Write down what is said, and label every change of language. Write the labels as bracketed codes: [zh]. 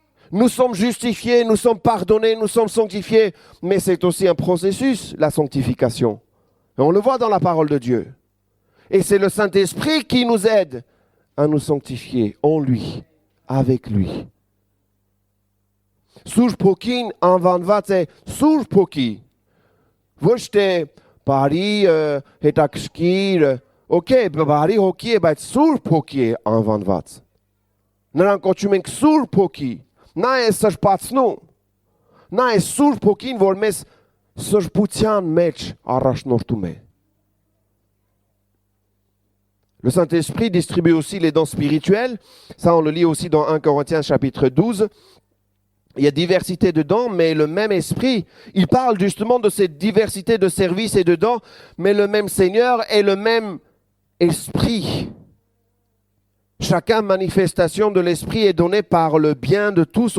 [fr] Nous sommes justifiés, nous sommes pardonnés, nous sommes sanctifiés. Mais c'est aussi un processus, la sanctification. Et on le voit dans la parole de Dieu. Et c'est le Saint-Esprit qui nous aide à nous sanctifier en lui, avec lui. [hy] Սուրբ Հոգին անվանված է Սուրբ Հոգի, ոչ թե բարի, հետաքրքիր, Okay, բարի հոգի է, բայց սուրբ հոգի է անվանված։ Նրան կոչում ենք սուրբ հոգի։ Նա է սրբացնում։ Նա է սուրբ հոգին, որ մեզ սրբության մեջ առաջնորդում է։ [fr] Le Saint-Esprit distribue aussi les dons spirituels. Ça, on le lit aussi dans 1 Corinthiens chapitre 12. Il y a diversité de dons, mais le même esprit. Il parle justement de cette diversité de services et de dons, mais le même Seigneur est le même esprit. Chaque manifestation de l'esprit est donnée par le bien de tous.